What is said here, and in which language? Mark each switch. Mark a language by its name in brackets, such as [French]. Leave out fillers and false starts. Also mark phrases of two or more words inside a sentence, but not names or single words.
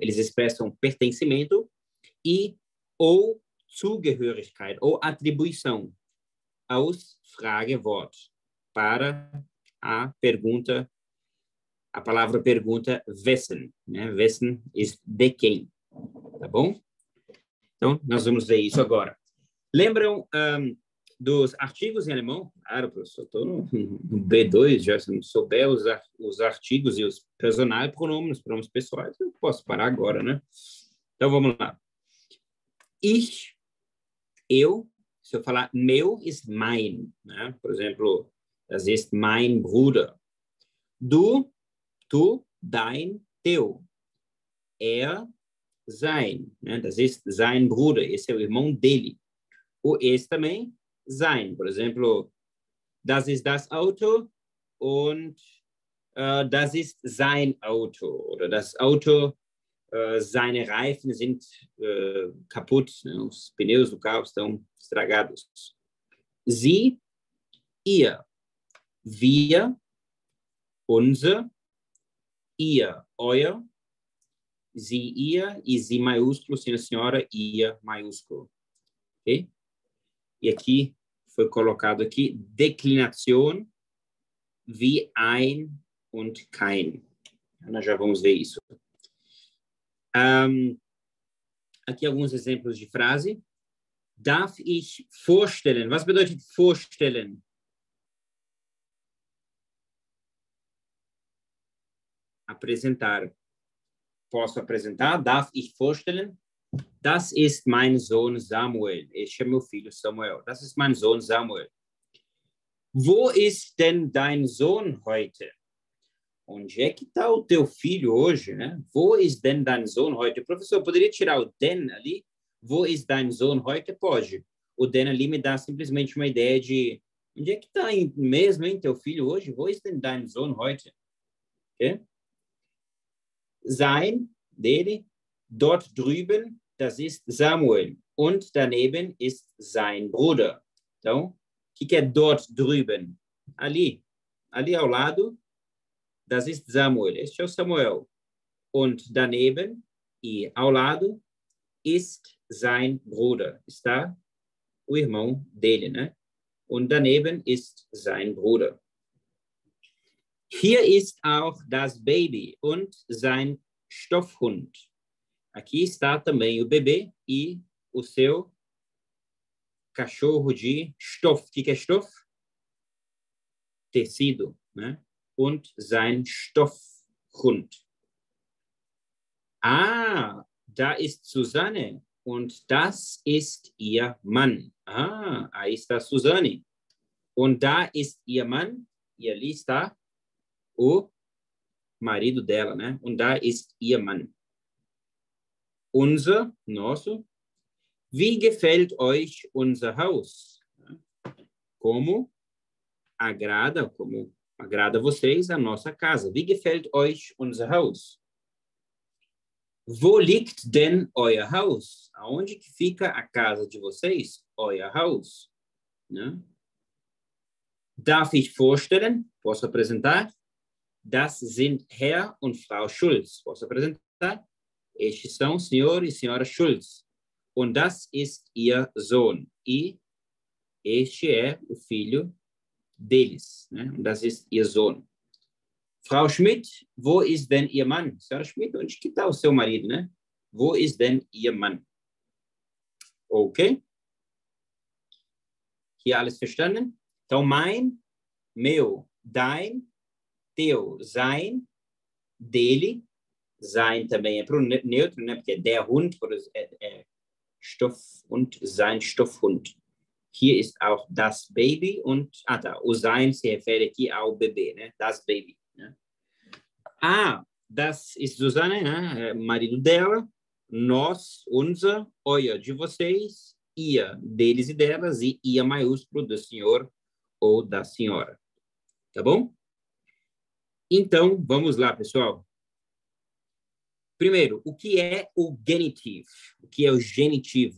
[Portuguese] Eles expressam pertencimento ou Zugehörigkeit, ou atribuição aos Fragewort, para a pergunta, a palavra pergunta wessen, né? [German] Wessen ist [Portuguese] de quem, tá bom? Então, nós vamos ver isso agora. Lembram dos artigos em alemão? Claro, professor, estou no B2, já se não souber os artigos e os personais pronomes pessoais, eu posso parar agora, né? Então, vamos lá. Eu, se eu falar meu, [German] ist mein, [Portuguese] né? Por exemplo, [German] das ist mein Bruder. Du, dein, teu. Sein, né? Das ist sein Bruder, [Portuguese] esse é o irmão dele. Esse também, sein. Por exemplo, [German] das ist das Auto und das ist sein Auto. Oder das Auto, seine Reifen sind kaputt, [Portuguese] né? Os pneus do carro estão estragados. [German] Sie, ihr. Wir, unser. Ihr, euer. Sie, ihr. [Portuguese] E sie maiúsculo, sim, a senhora, ihr maiúsculo. Ok? E aqui foi colocado aqui declinação, [German] wie ein und kein. [Portuguese] Nós já vamos ver isso. Aqui alguns exemplos de frase. [German] Darf ich vorstellen? Was bedeutet vorstellen? [Portuguese] Apresentar. Posso apresentar? [German] Darf ich vorstellen? Das ist mein Sohn Samuel. [Portuguese] Este é meu filho Samuel. [German] Das ist mein Sohn Samuel. Wo ist denn dein Sohn heute? [Portuguese] Onde é que está o teu filho hoje, né? [German] Wo ist denn dein Sohn heute? [Portuguese] Professor, poderia tirar o denn ali? [German] Wo ist dein Sohn heute? [Portuguese] Pode. O denn ali me dá simplesmente uma ideia de onde é que está mesmo, hein, teu filho hoje? [German] Wo ist denn dein Sohn heute? Okay? Sein, dele, dort drüben, das ist Samuel. Und daneben ist sein Bruder. [Portuguese] Então, o que é [German] dort drüben? [Portuguese] Ali ao lado, [German] das ist Samuel. [Portuguese] Este é o Samuel. [German] Und daneben, [Portuguese] e ao lado, [German] ist sein Bruder. [Portuguese] Está o irmão dele, né? [German] Und daneben ist sein Bruder. Hier ist auch das Baby und sein Stoffhund. [Portuguese] Aqui está também o bebê e o seu cachorro de Stoff. O que é Stoff? Tecido, né? [German] Und sein Stoffhund. Ah, da ist Susanne und das ist ihr Mann. [Portuguese] Ah, aí está Susanne. [German] Und da ist ihr Mann. [Portuguese] E ali está o marido dela, né? [German] Und da ist ihr Mann. Unser, nosso. Wie gefällt euch unser Haus? [Portuguese] Como agrada vocês a nossa casa? [German] Wie gefällt euch unser Haus? Wo liegt denn euer Haus? [Portuguese] Aonde que fica a casa de vocês? [German] Euer Haus. Né? Darf ich vorstellen? [Portuguese] Posso apresentar? [German] Das sind Herr und Frau Schulz. [Portuguese] Posso apresentar? Estes são senhor e senhora Schulz. [German] Und das ist ihr Sohn. [Portuguese] E este é o filho deles. Né? [German] Und das ist ihr Sohn. Frau Schmidt, wo ist denn Ihr Mann? [Portuguese] Senhora Schmidt, onde que está o seu marido, né? [German] Wo ist denn Ihr Mann? Ok? Hier alles verstanden? [Portuguese] Então, mein, meu, dein, teu, sein, dele. Sein também é para o neutro, né? Porque é der Hund, é [German] Stoff und sein Stoffhund. Hier ist auch das Baby und, [Portuguese] o sein se refere aqui ao bebê, né? [German] Das Baby. [Portuguese] Né? [German] Ah, das ist Susanne, [Portuguese] né? Marido dela, nós, [German] unser, euer, [Portuguese] de vocês, ihr, deles e delas, e ia maiúsculo do senhor ou da senhora. Tá bom? Então, vamos lá, pessoal. Primeiro, o que é o genitive? O que é o genitivo?